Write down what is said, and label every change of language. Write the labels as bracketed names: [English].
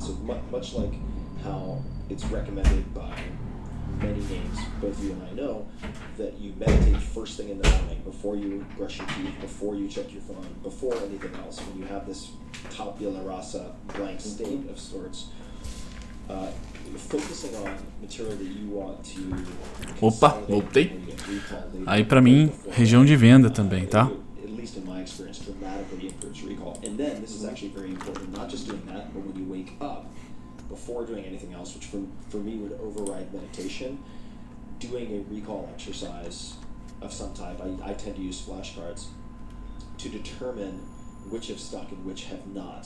[English] So much like how it's recommended by many names, both you and I know, that you meditate first thing in the morning, before you brush your teeth, before you check your phone, before anything else. When you have this tabula rasa, blank state of sorts, focusing on material that you want to. [Portuguese] Opa, voltei. Aí pra mim, região de venda também, tá? [English] At least in my experience, dramatically improves recall. And then this is actually very important, not just doing that, but when you wake up, before doing anything else, which for me would override meditation, doing a recall exercise of some type. I tend to use flashcards to determine which have stuck and which have not.